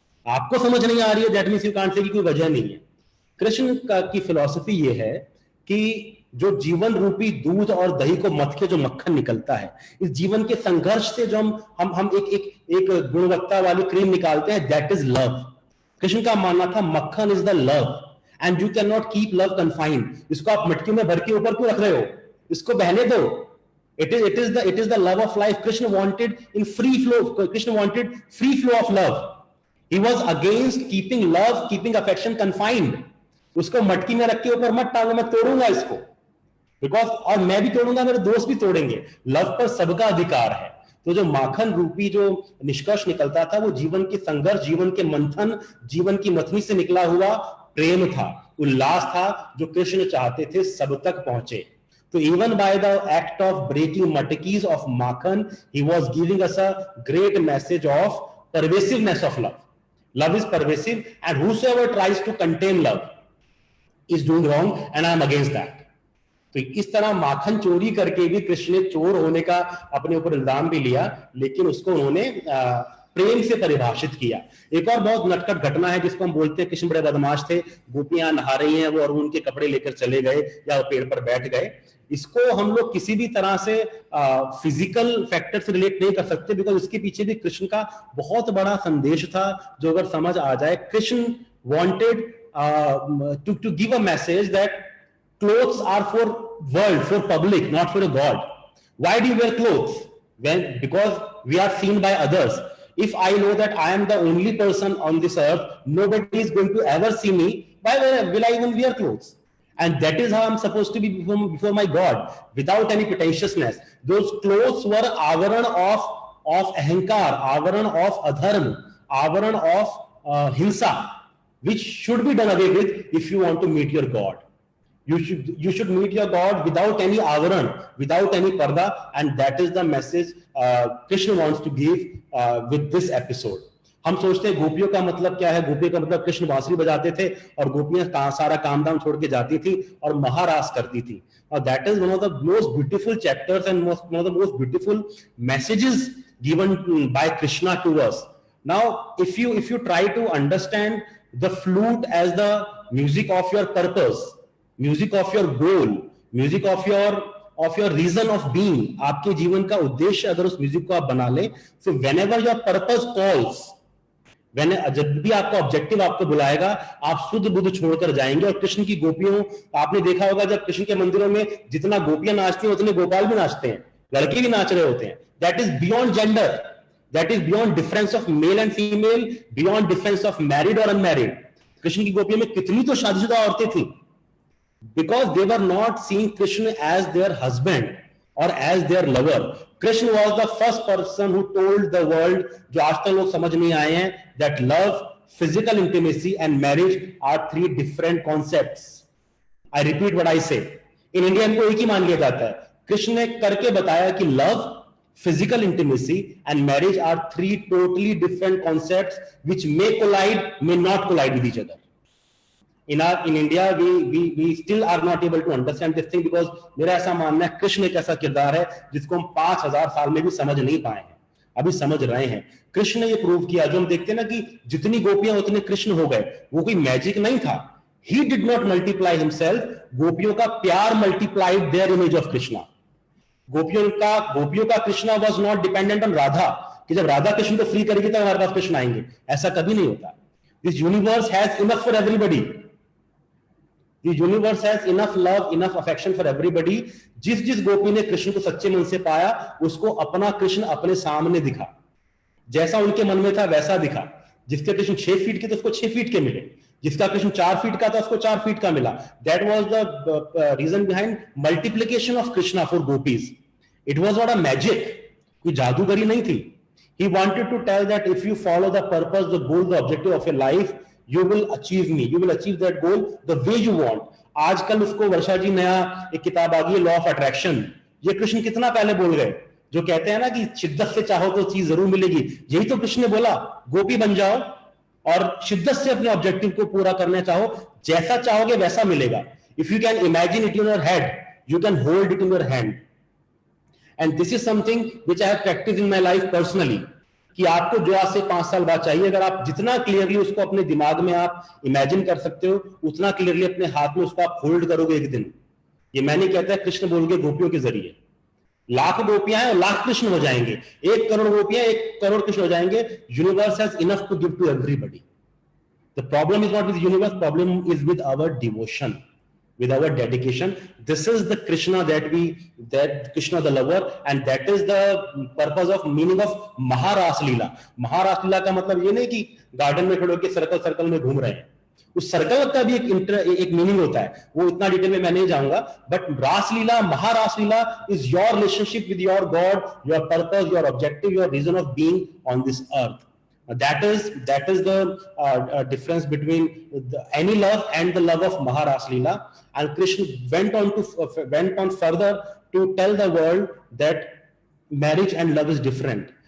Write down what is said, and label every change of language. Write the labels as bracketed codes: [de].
[hi] आपको समझ नहीं आ रही है [en] that means you can't say [hi] कि कोई वजह नहीं है। कृष्ण की फिलॉसफी ये है कि जो जीवन रूपी दूध और दही को मथ के जो मक्खन निकलता है, इस जीवन के संघर्ष से जो हम एक गुणवत्ता वाली क्रीम निकालते हैं, [en] That is love. [hi] कृष्ण का मानना था मक्खन [en] Is the love, and you can not keep love confined. [hi] इसको आप मटकी में भर के ऊपर क्यों रख रहे हो? इसको बहने दो। [en] It is the love of life. Krishna wanted in free flow. Krishna wanted free flow of love. He was against keeping love, keeping affection confined. [hi] उसको मटकी में रख के ऊपर मत डालो, मैं तोड़ूंगा इसको, बिकॉज, और मैं भी तोड़ूंगा, मेरे दोस्त भी तोड़ेंगे। लव पर सबका अधिकार है। तो जो माखन रूपी जो निष्कर्ष निकलता था, वो जीवन के संघर्ष, जीवन के मंथन, जीवन की मथनी से निकला हुआ प्रेम था, उल्लास था, जो कृष्ण चाहते थे सब तक पहुंचे। [en] So even by the act of breaking matkis of makhan, he was giving us a great message of pervasiveness of love. Love is pervasive, and whosoever tries to contain love is doing wrong, and I am against that. [hi] तो इस तरह माखन चोरी करके भी कृष्ण ने चोर होने का अपने ऊपर इल्जाम भी लिया, लेकिन उसको उन्होंने प्रेम से परिभाषित किया। एक और बहुत नटखट घटना है जिसको हम बोलते हैं कृष्ण बड़े बदमाश थे, गोपियां नहा रही हैं वो और उनके कपड़े लेकर चले गए या वो पेड़ पर बैठ गए। इसको हम लोग किसी भी तरह से [en] physical factor [hi] से रिलेट नहीं कर सकते, बिकॉज इसके पीछे भी कृष्ण का बहुत बड़ा संदेश था जो अगर समझ आ जाए। [en] Krishna wanted to give a message that clothes are for world, for public, not for a god. Why do you wear clothes? Because we are seen by others. If I know that I am the only person on this earth, nobody is going to ever see me, why will I even wear clothes? And that is how I'm supposed to be before my God, without any pretentiousness. Those clothes were avaran of ahankar, avaran of adharm, avaran of hinsa, which should be done away with if you want to meet your God. You should meet your God without any avaran, without any parda, and that is the message Krishna wants to give with this episode. [hi] हम सोचते हैं गोपियों का मतलब क्या है? गोपियों का मतलब कृष्ण बांसुरी बजाते थे और गोपियां सारा काम धाम छोड़ के जाती थी और महारास करती थी। [en] और that is one of the most beautiful chapters and one of the most beautiful messages given by Krishna to us. Now, if you try to understand the flute as the music of your purpose, music of your goal, music of your reason of being, [hi] आपके जीवन का उद्देश्य अगर उस music को आप बना ले, [en] so whenever your purpose calls, [hi] जब भी आपका ऑब्जेक्टिव आपको बुलाएगा, आप शुद्ध बुद्ध छोड़कर जाएंगे। और कृष्ण की गोपियों, आपने देखा होगा जब कृष्ण के मंदिरों में जितना गोपियां नाचती हैं उतने गोपाल भी नाचते हैं, लड़के भी नाच रहे होते हैं। [en] That is beyond gender, that is beyond difference of male and female, beyond difference of married और unmarried. [hi] कृष्ण की गोपियों में कितनी तो शादीशुदा औरतें थी, [en] because they were not seeing Krishna as their husband or as their lover. Krishna was the first person who told the world, [hi] जो आज तक लोग समझ नहीं आए हैं, [en] that love, physical intimacy and marriage are three different concepts. I repeat what I say. In India [hi] इनको एक ही मान लिया जाता है। कृष्ण ने करके बताया कि [en] love, physical intimacy and marriage are three totally different concepts which may collide, may not collide with each other. In India, we still are not able to understand this thing because [hi] मेरा ऐसा मानना है कृष्ण एक ऐसा किरदार है जिसको हम 5000 साल में भी समझ नहीं पाए हैं, अभी समझ रहे हैं। कृष्ण ने ये प्रूव किया, जो हम देखते हैं ना कि जितनी गोपियां उतने कृष्ण हो गए, वो कोई मैजिक नहीं था। [en] He did not multiply himself. [hi] गोपियों का प्यार [en] multiplied their image of Krishna. [hi] गोपियों का Krishna [en] was not dependent on [hi] Radha, कि जब राधा कृष्ण को फ्री करेगी तो हमारे पास कृष्ण आएंगे, ऐसा कभी नहीं होता। [en] This universe has enough for everybody. The universe has enough love, enough affection for everybody. [hi] जिस गोपी ने कृष्ण को सच्चे मन से पाया, उसको अपना कृष्ण अपने सामने दिखा, जैसा उनके मन में था वैसा दिखा। जिसके कृष्ण 6 फीट के तो उसको 6 फीट के मिले, जिसका कृष्ण 4 फीट का था उसको 4 फीट का मिला। [en] That was the reason behind multiplication of Krishna for gopis. It was not a magic, [hi] कोई जादूगरी नहीं थी। [en] He wanted to tell that if you follow the purpose, the goal, the objective of your life, you will achieve me, you will achieve that goal the way you want. [hi] आजकल उसको वर्षा जी नया एक किताब आ गई है, [en] Law of attraction. [hi] ये कृष्ण कितना पहले बोल गए, जो कहते हैं ना कि शिद्दत से चाहो तो चीज जरूर मिलेगी। यही तो कृष्ण ने बोला, गोपी बन जाओ और शिद्दत से अपने ऑब्जेक्टिव को पूरा करना चाहो, जैसा चाहोगे वैसा मिलेगा। [en] If you can imagine it in your head, you can hold it in your hand. And this is something which I have practised in my life personally, [hi] कि आपको जो आज से 5 साल बाद चाहिए, अगर आप जितना क्लियरली उसको अपने दिमाग में आप इमेजिन कर सकते हो, उतना क्लियरली अपने हाथ में उसको आप होल्ड करोगे एक दिन। ये मैं नहीं कहता, कृष्ण बोल के गोपियों के जरिए। लाख गोपियां हैं और लाख कृष्ण हो जाएंगे, 1 करोड़ गोपियां 1 करोड़ कृष्ण हो जाएंगे। [en] Universe has enough to give to everybody. The problem is not with universe, problem is with our devotion, with our dedication. This is the Krishna that Krishna the lover, and that is the purpose of meaning of Maharas Leela. [hi] Maharas Leela का मतलब ये नहीं कि garden में खड़े होकर circle में घूम रहे हैं, उस सर्कल का भी एक मीनिंग होता है, वो इतना डिटेल में मैं नहीं जाऊंगा। [en] But Ras Leela, Maharas Leela is your relationship with your God, your purpose, your objective, your reason of being on this earth. That is the difference between any love and the love of Maharas Leela. And Krishna went on further to tell the world that marriage and love is different.